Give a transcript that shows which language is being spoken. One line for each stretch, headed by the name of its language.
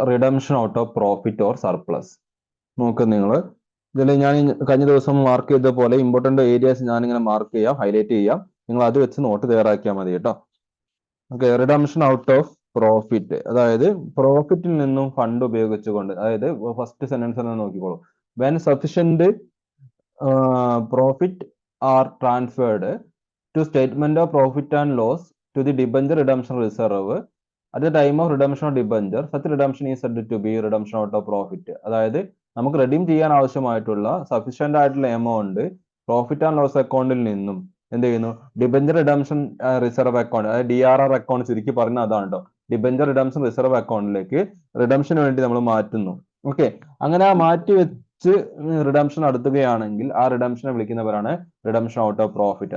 Malayalam: Redemption out of profit or surplus. നോക്കുക നിങ്ങൾ ഇതിൽ ഞാൻ കഴിഞ്ഞ ദിവസം മാർക്ക് ചെയ്ത പോലെ ഇമ്പോർട്ടന്റ് ഏരിയാസ് ഞാനിങ്ങനെ മാർക്ക് ചെയ്യാം, ഹൈലൈറ്റ് ചെയ്യാം. നിങ്ങൾ അത് വെച്ച് നോട്ട് തയ്യാറാക്കിയാൽ മതി കേട്ടോ. Okay, redemption out of profit, അതായത് പ്രോഫിറ്റിൽ നിന്നും ഫണ്ട് ഉപയോഗിച്ചുകൊണ്ട്, അതായത് ഫസ്റ്റ് സെന്റൻസ് തന്നെ നോക്കിക്കോളൂ.
English: When sufficient profit are transferred to statement of profit and loss to the debenture redemption reserve at the time of redemption of debenture, such redemption is said to be redemption out of profit.
Malayalam: അതായത് നമുക്ക് redeem ചെയ്യാൻ ആവശ്യമായിട്ടുള്ള sufficient ആയിട്ടുള്ള amount profit and loss അക്കൗണ്ടിൽ നിന്നും എന്ത് ചെയ്യുന്നു, debenture redemption reserve account, അതായത് DRR അക്കൗണ്ട് ചുരുക്കി പറഞ്ഞ അതാണ് കേട്ടോ, ഡിബഞ്ചർ റിഡംഷൻ റിസർവ് അക്കൗണ്ടിലേക്ക് റിഡംഷന് വേണ്ടി നമ്മൾ മാറ്റുന്നു. ഓക്കെ, അങ്ങനെ ആ മാറ്റി റിഡംഷൻ നടത്തുകയാണെങ്കിൽ ആ റിഡംഷനെ വിളിക്കുന്നവരാണ് റിഡംഷൻ ഔട്ട് ഓഫ് പ്രോഫിറ്റ്.